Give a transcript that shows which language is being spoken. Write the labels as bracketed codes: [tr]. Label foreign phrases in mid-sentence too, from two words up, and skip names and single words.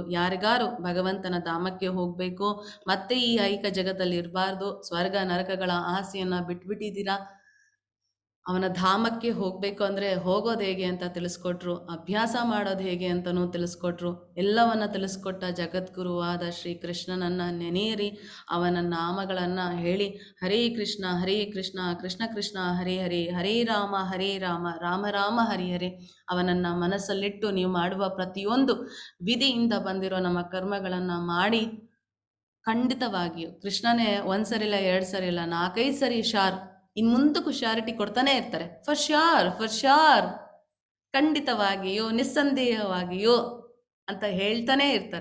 [kn] ಯಾರಿಗಾರು ಭಗವಂತನ ಧಾಮಕ್ಕೆ ಹೋಗಬೇಕು, ಮತ್ತೆ ಈ ಐಕ ಜಗತ್ತಲ್ಲಿ ಇರಬಾರ್ದು, ಸ್ವರ್ಗ ನರಕಗಳ ಆಸೆಯನ್ನ ಬಿಟ್ಬಿಟ್ಟಿದ್ದೀರಾ, ಅವನ ಧಾಮಕ್ಕೆ ಹೋಗ್ಬೇಕು ಅಂದ್ರೆ ಹೋಗೋದು ಹೇಗೆ ಅಂತ ತಿಳಿಸ್ಕೊಟ್ರು, ಅಭ್ಯಾಸ ಮಾಡೋದು ಹೇಗೆ ಅಂತನೂ ತಿಳಿಸ್ಕೊಟ್ರು. ಎಲ್ಲವನ್ನ ತಿಳಿಸ್ಕೊಟ್ಟ ಜಗದ್ಗುರುವಾದ ಶ್ರೀ ಕೃಷ್ಣನನ್ನ ನೆನೆಯಿರಿ, ಅವನ ನಾಮಗಳನ್ನ ಹೇಳಿ ಹರೇ ಕೃಷ್ಣ ಕೃಷ್ಣ ಕೃಷ್ಣ ಹರೇ ಹರೇ, ಹರೇ ರಾಮ ರಾಮ ರಾಮ ಹರಿ ಹರೇ. ಅವನನ್ನ ಮನಸ್ಸಲ್ಲಿಟ್ಟು ನೀವು ಮಾಡುವ ಪ್ರತಿಯೊಂದು ವಿಧಿಯಿಂದ ಬಂದಿರೋ ನಮ್ಮ ಕರ್ಮಗಳನ್ನ ಮಾಡಿ ಖಂಡಿತವಾಗಿಯೂ ಕೃಷ್ಣನೇ ಒಂದ್ಸರಿಲ್ಲ 2 ಸರಿ ಇಲ್ಲ 4-5 ಸರಿ ಇನ್ ಮುಂದಕ್ಕೂ ಶ್ಯೂರಿಟಿ ಕೊಡ್ತಾನೆ ಇರ್ತಾರೆ. [en] for sure [kn] ಖಂಡಿತವಾಗಿಯೂ ನಿಸ್ಸಂದೇಹವಾಗಿಯೂ ಅಂತ ಹೇಳ್ತಾನೆ ಇರ್ತಾರೆ.